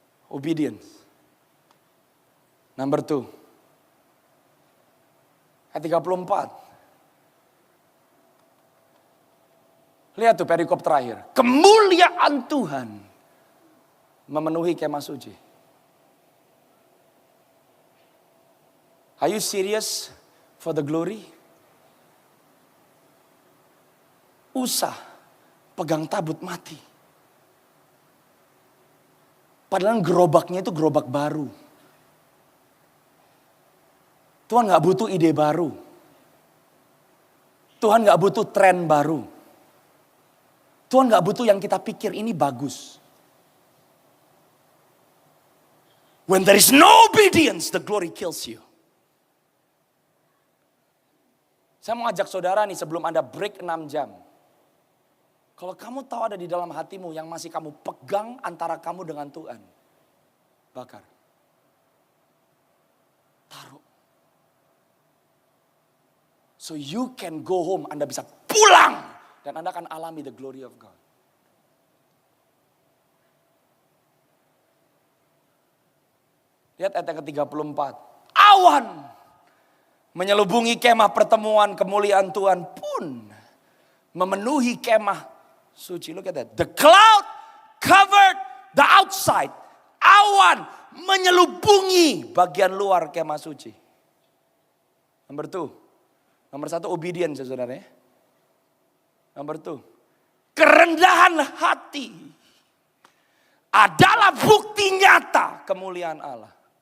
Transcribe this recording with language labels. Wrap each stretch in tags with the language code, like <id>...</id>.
<en>Obedience. Number 2.</en> <id>Ayat 34. Lihat tuh perikop terakhir. Kemuliaan Tuhan memenuhi kemah suci.</id> <en>Are you serious for the glory?</en> <id>Usah pegang tabut mati. Padahal gerobaknya itu gerobak baru. Tuhan gak butuh ide baru. Tuhan gak butuh tren baru. Tuhan gak butuh yang kita pikir ini bagus.</id> <en>When there is no obedience, the glory kills you.</en> <id>Saya mau ajak saudara nih sebelum Anda break 6 jam. Kalau kamu tahu ada di dalam hatimu yang masih kamu pegang antara kamu dengan Tuhan. Bakar. Taruh.</id> <en>So you can go home,</en> <id>Anda bisa pulang. Dan Anda akan alami</id> <en>the glory of God.</en> <id>Lihat ayat yang ke-34. Awan menyelubungi kemah pertemuan kemuliaan Tuhan pun memenuhi kemah suci.</id> <en>Look at that. The cloud covered the outside.</en> <id>Awan menyelubungi bagian luar kemah suci.</id> <en>Number 2.</en> <id>Nomor 1 obedience ya saudara ya. Number 2. Kerendahan hati adalah bukti nyata kemuliaan Allah.</id>